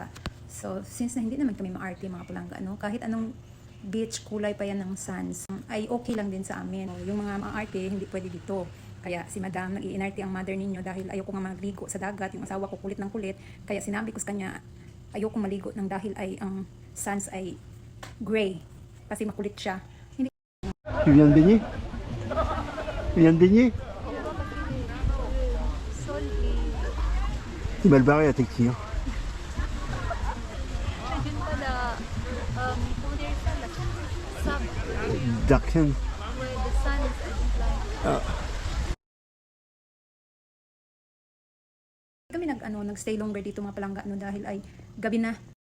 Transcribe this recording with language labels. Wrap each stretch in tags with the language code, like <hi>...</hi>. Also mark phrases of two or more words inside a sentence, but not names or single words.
<tl>So, since na hindi naman kami ma-arte mga palangga, kahit anong beach, kulay pa yan ng sands, ay okay lang din sa amin. Yung mga ma-arte, hindi pwede dito. Kaya si madam, nag-iinarte ang mother ninyo dahil ayoko nga maligo sa dagat. Yung asawa ko kulit ng kulit. Kaya sinabi ko sa kanya, ayoko maligo ng dahil ay ang sands ay gray. Kasi makulit siya. Hindi.</tl> <fr>Tu viens de baigner? Tu viens de baigner? C'est mal barré la texture.</fr> <en>Dark sand.</en> <tl>Kami nagstay longer dito mga palangga dahil ay gabi na.</tl>